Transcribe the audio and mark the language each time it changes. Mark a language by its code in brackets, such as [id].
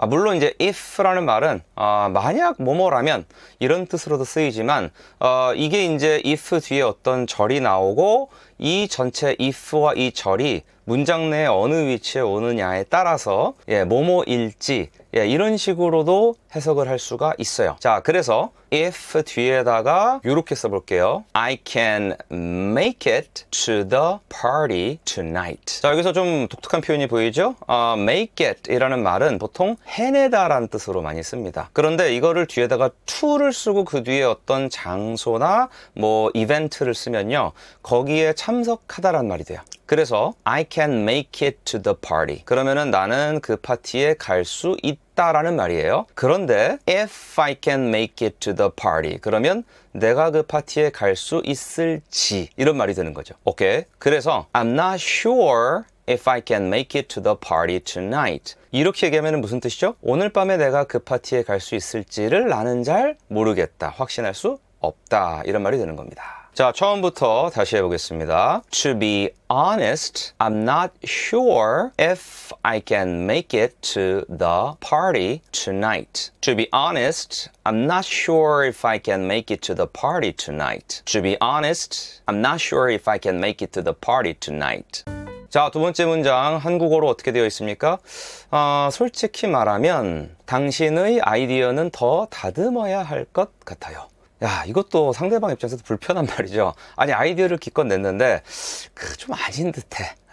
[ko] 물론 이제 if라는 말은 만약 뭐뭐라면 이런 뜻으로도 쓰이지만 이게 이제 if 뒤에 어떤 절이 나오고 이 전체 if와 이 절이 문장 내에 어느 위치에 오느냐에 따라서 뭐뭐일지 이런 식으로도 해석을 할 수가 있어요. 자, 그래서 if 뒤에다가 이렇게 써볼게요. [en] I can make it to the party tonight. [ko] 자, 여기서 좀 독특한 표현이 보이죠? [en] make it [ko] 이라는 말은 보통 해내다라는 뜻으로 많이 씁니다. 그런데 이거를 뒤에다가 to를 쓰고 그 뒤에 어떤 장소나 이벤트를 쓰면요 거기에 참석하다라는 말이 돼요. [en] 그래서 I can make it to the party. [ko] 그러면은 나는 그 파티에 갈 수 있다라는 말이에요. 그런데 [en] if I can make it to the party [ko] 그러면 내가 그 파티에 갈 수 있을지 이런 말이 되는 거죠. 오케이. 그래서 [en] I'm not sure if I can make it to the party tonight. [ko] 이렇게 얘기하면 무슨 뜻이죠? 오늘 밤에 내가 그 파티에 갈 수 있을지를 나는 잘 모르겠다. 확신할 수 없다. 이런 말이 되는 겁니다. 자, 처음부터 다시 해보겠습니다. [en] To be honest, I'm not sure if I can make it to the party tonight. To be honest, I'm not sure if I can make it to the party tonight. To be honest, I'm not sure if I can make it to the party tonight. [ko] 자, 두 번째 문장 한국어로 어떻게 되어 있습니까? 솔직히 말하면 당신의 아이디어는 더 다듬어야 할 것 같아요. 야, 이것도 상대방 입장에서도 불편한 말이죠. 아니, 아이디어를 기껏 냈는데 좀 아닌 듯해.